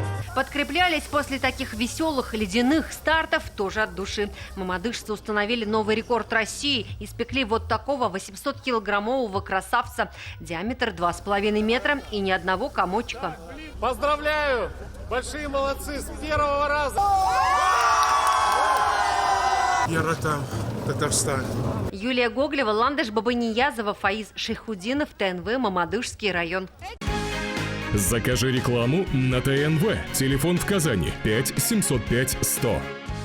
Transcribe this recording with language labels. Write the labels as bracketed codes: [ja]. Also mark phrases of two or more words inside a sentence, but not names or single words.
[ru] Подкреплялись после таких веселых ледяных стартов тоже от души. Мамадышцы установили новый рекорд России. Испекли вот такого 800-килограммового красавца. Диаметр 2,5 метра и ни одного комочка. Поздравляю! Большие молодцы! С первого раза! [tt] Яратам, Татарстан. [ru] Юлия Гоглева, Ландыш Бабаниязова, Фаиз Шейхудинов, ТНВ, Мамадышский район. Закажи рекламу на ТНВ. Телефон в Казани 5 705 100.